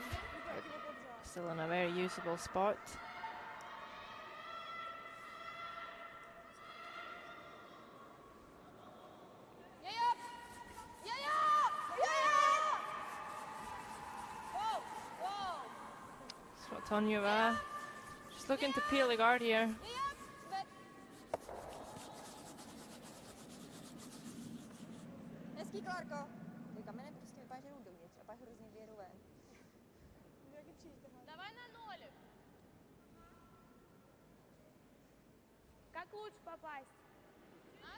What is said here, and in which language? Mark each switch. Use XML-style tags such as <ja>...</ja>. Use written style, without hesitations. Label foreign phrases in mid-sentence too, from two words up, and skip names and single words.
<en>Still in a very usable spot. Svatonyeva just looking to peel the guard here.</en> <cs>Hezký, Klárko. Ty kameny prostě vypadá, že jdou dovnitř a pak hrozně vyjedou ven.</cs> <ru>Давай на нолик. Как лучше попасть? А?</ru>